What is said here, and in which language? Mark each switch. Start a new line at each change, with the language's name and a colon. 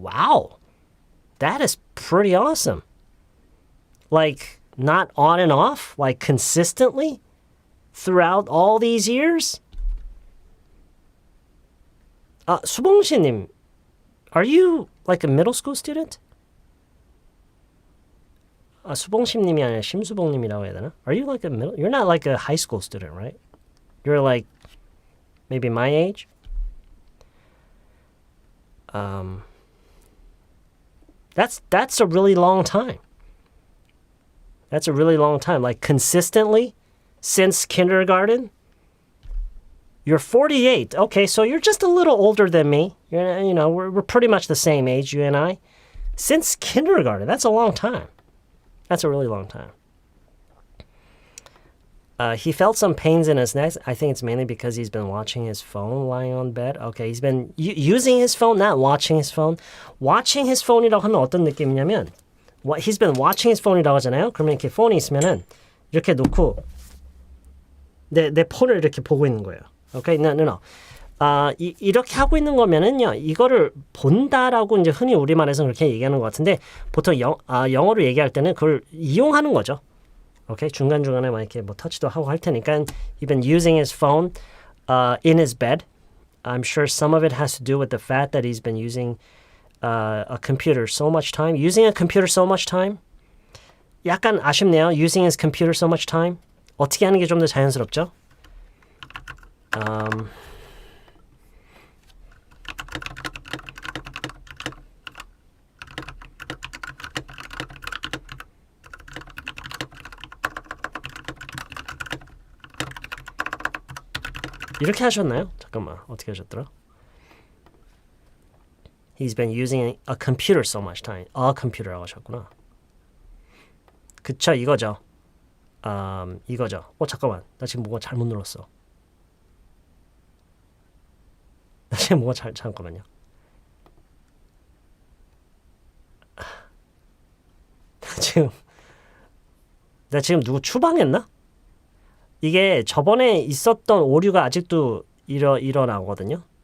English: Wow, that is pretty awesome. Like, not on and off? Like, consistently? Throughout all these years? 수봉씨님, are you like a middle school student?
Korean: 수봉심님이 아니라 심수봉님이라고 해야 되나?
English: Are you like a middle? You're not like a high school student, right? You're like maybe my age? That's a really long time. That's a really long time. Like consistently since kindergarten? You're 48. Okay, so you're just a little older than me. We're pretty much the same age, you and I. Since kindergarten, that's a long time. That's a really long time. He felt some pains in his neck. I think it's mainly because he's been watching his phone lying on bed. Okay, he's been using his phone, not watching his phone. watching his
Korean: phone이라고 하면 어떤 느낌이냐면
English: he's been watching his
Korean: phone이라고 하잖아요. 그러면 이렇게 폰이 있으면은 이렇게 놓고 내 폰을 이렇게 보고 있는 거예요. 오케이, no. 이렇게 하고 있는 거면은요, 이거를 본다라고 이제 흔히 우리말에서 그렇게 얘기하는 것 같은데 보통 영어로 얘기할 때는 그걸 이용하는 거죠. 오케이, 중간중간에 막 이렇게 뭐 터치도 하고 할 테니까
English: he's been using his phone in his bed. I'm sure some of it has to do with the fact that he's been using a computer so much time. Using a computer so much time?
Korean: 약간 아쉽네요.
English: Using his computer so much time.
Korean: 어떻게 하는 게 좀 더 자연스럽죠? 이렇게 하셨나요? 잠깐만, 어떻게 하셨더라?
English: He's been using a computer so much time. A
Korean: computer라고 하셨구나. 그쵸, 이거죠. 이거죠. 잠깐만, 나 지금 뭐가 잘못 눌렀어. 잠깐만요. 나 지금 누구 추방했나? 이게 저번에 있었던 오류가 아직도 일어나거든요.